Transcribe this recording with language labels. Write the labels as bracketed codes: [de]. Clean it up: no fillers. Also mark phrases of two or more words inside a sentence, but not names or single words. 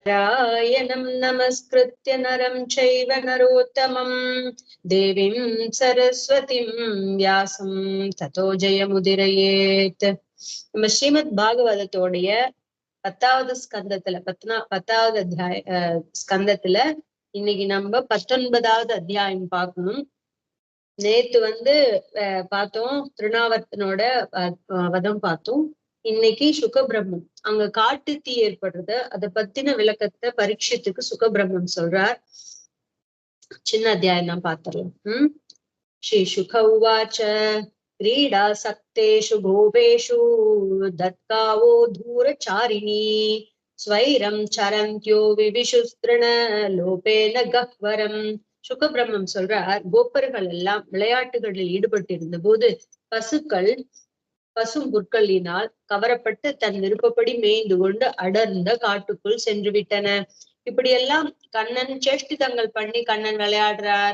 [sa] नारायणं नमस्कृत्य नरं चैव नरोत्तमं देवीं सरस्वतीं व्यासं ततो जयमुदीरयेत्. [ta] நம்ம ஸ்ரீமத் பாகவதத்தோடைய 10வது ஸ்கந்தத்துல பத்தாவது ஸ்கந்தத்துல இன்னைக்கு நம்ம 19வது அத்தியாயம் பார்க்கணும். நேத்து பார்த்தோம் திருநாவர்த்தனோட வதம் பார்த்தோம். இன்னைக்கு சுகபிரம்மம் அங்க காட்டு தீ ஏற்படுறது அதை பத்தின விளக்கத்தை பரீட்சத்துக்கு சுகபிரம்மம் சொல்றார். சின்ன அத்தியாயம் தான் பாத்திரலாம். [sa] श्री शुक उवाच क्रीडा सक्तेषु गोपेषु दत्कावो धूरचारिणी स्वैरं चरन्त्यो विविशुस्त्रण लोपेन गह्वरम्. [ta] சுகபிரம்மம் சொல்றார், கோப்பர்கள் எல்லாம் விளையாட்டுகளில் ஈடுபட்டிருந்த போது பசும் புற்களினால் கவரப்பட்டு தன் விருப்பப்படி மேய்ந்து கொண்டு அடர்ந்த காட்டுக்குள் சென்று விட்டன. இப்படியெல்லாம் கண்ணன் சேஷ்டிதங்கள் பண்ணி கண்ணன் விளையாடுறார்.